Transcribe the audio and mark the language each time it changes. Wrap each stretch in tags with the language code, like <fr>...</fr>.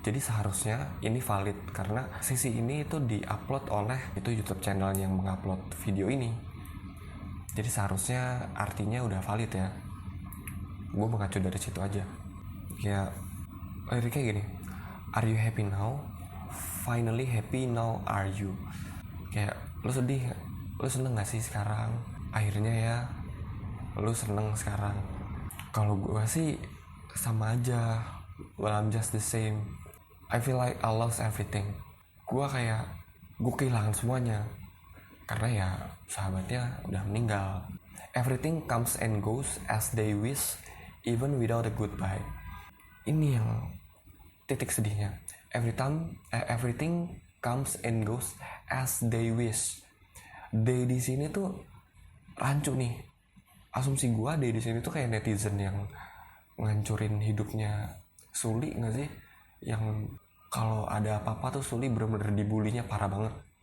<id>Jadi seharusnya ini valid, karena sisi ini itu diupload oleh itu YouTube channel yang mengupload video ini. Jadi seharusnya artinya udah valid ya. Gue mengacu dari situ aja. Kayak liriknya gini,</id> <en>are you happy now? Finally happy now are you?</en> <id>Kayak lu sedih, lu seneng gak sih sekarang? Akhirnya ya lu seneng sekarang. Kalau gue sih sama aja.</id> <en>Well, I'm just the same. I feel like I lost everything.</en> <id>Gue kehilangan semuanya, karena ya sahabatnya udah meninggal.</id> <en>Everything comes and goes as they wish. even without a goodbye.</en> <id>Ini yang titik sedihnya.</id> <en>Everything comes and goes as they wish.</en> <id>They di sini tuh rancu nih. Asumsi gue they di sini tuh kayak netizen yang ngancurin hidupnya Suli nggak sih? Yang kalau ada apa-apa tuh Suli bener-bener dibulinya parah banget.</id>